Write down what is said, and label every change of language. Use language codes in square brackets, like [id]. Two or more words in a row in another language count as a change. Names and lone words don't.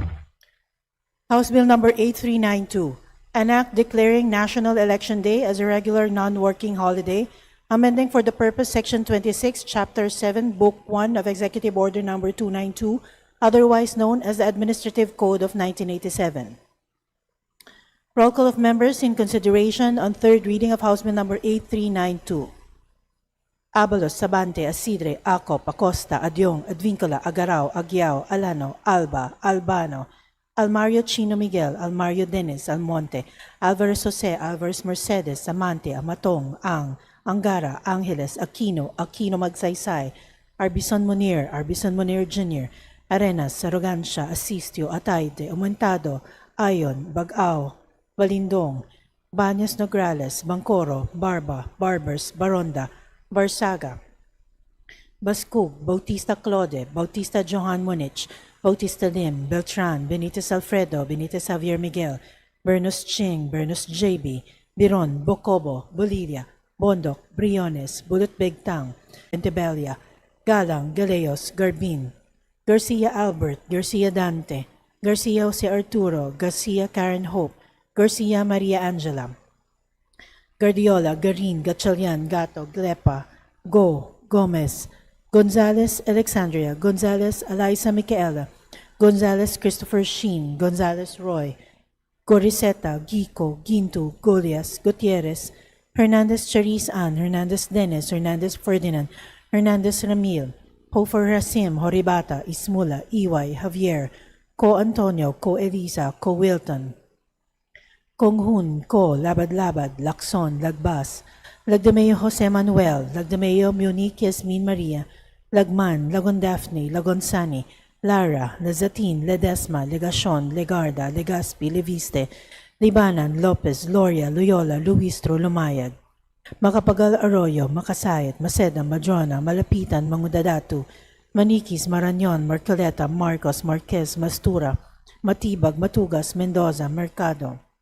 [en] House Bill number 8392, an act declaring National Election Day as a regular non-working holiday, amending for the purpose Section 26, Chapter 7, Book 1 of Executive Order number 292, otherwise known as the Administrative Code of 1987. Roll call of members in consideration on third reading of House Bill number 8392. Abalos, Sabante, Asidre, Acop, Acosta, Adyong, Advincula, Agarao, Aguiao, Alano, Alba, Albano, Almario Chino Miguel, Almario Dennis, Almonte, Alvarez Jose, Alvarez Mercedes, Amante, Amatong, Ang, Angara, Angeles, Aquino, Aquino Magsaysay, Arbison Munir Jr., Arenas, Arrogancia, Asistio, Atayde, Aumentado, Ayon, Bagao, Balindong, Banyas Nograles, Bangkoro, Barba, Barbers, Baronda, Barsaga, Bascug, Bautista Claude, Bautista Johan Munich, Bautista Lim, Beltran, Benitez Alfredo, Benitez Javier Miguel, Bernus Ching, Bernus JB, Biron, Bocobo, Bolivia, Bondok, Briones, Bulot Begtang, Entebelia, Galang, Galeos, Garbin, Garcia Albert, Garcia Dante, Garcia Jose Arturo, Garcia Karen Hope, Garcia Maria Angela, Guardiola, Garin, Gatchalian, Gato, Glepa, Go, Gomez, Gonzales Alexandria, Gonzales Eliza Micaela, Gonzales Christopher Sheen, Gonzales Roy, Goriseta, Gico, Gintu, Golias, Gutierrez, Hernandez Charis Ann, Hernandez Dennis, Hernandez Ferdinand, Hernandez Ramil, Hofer Rasim, Horibata, Ismula, Iway, Javier, Co Antonio, Co Elisa, Co Wilton, Konghun, Ko, Labad-Labad, Lacson, Lagbas, Lagdameo Jose Manuel, Lagdameo Munique Yasmin Maria, Lagman, Lagon Daphne, Lagon Sani, Lara, Lazatin, Ledesma, Legacion, Legarda, Legaspi, Leviste, Libanan, Lopez, Loria, Loyola, Luistro, Lumayad, Makapagal Arroyo, Makasayat, Maceda, Madrona, Malapitan, Mangudadatu, Maniquis, Marañon, Marcoleta, Marcos, Marquez, Mastura, Matibag, Matugas, Mendoza, Mercado,